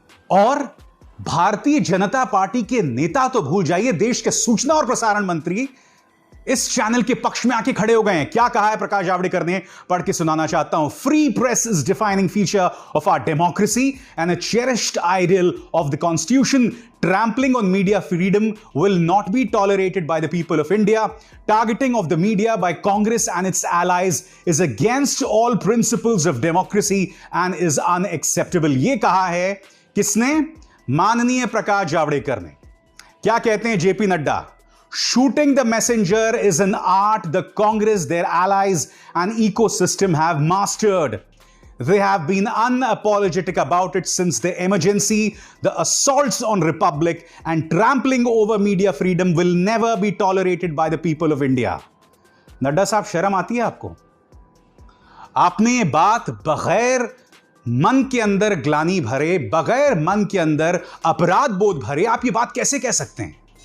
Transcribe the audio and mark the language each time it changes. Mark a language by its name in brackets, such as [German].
[Hindi] और भारतीय जनता पार्टी के नेता तो भूल जाइए, देश के सूचना और प्रसारण मंत्री इस चैनल के पक्ष में आके खड़े हो गए हैं। क्या कहा है प्रकाश जावड़ेकर ने, पढ़ के सुनाना चाहता हूं। [English] Free press is defining feature of our democracy and a cherished ideal of the constitution. Trampling on media freedom will not be tolerated by the people of India. Targeting of the media by Congress and its allies is against all principles of democracy and is unacceptable. [Hindi] यह कहा है किसने? माननीय प्रकाश जावड़ेकर ने। क्या कहते हैं JP Nadda? [English] Shooting the messenger is an art the Congress, their allies, and ecosystem have mastered. They have been unapologetic about it since the emergency. The assaults on Republic and trampling over media freedom will never be tolerated by the people of India. [Hindi] Nadda साहब, शर्म आती है आपको? आपने ये बात बगैर मन के अंदर ग्लानि भरे, बगैर मन के अंदर अपराध बोध भरे, आप ये बात कैसे कह सकते हैं?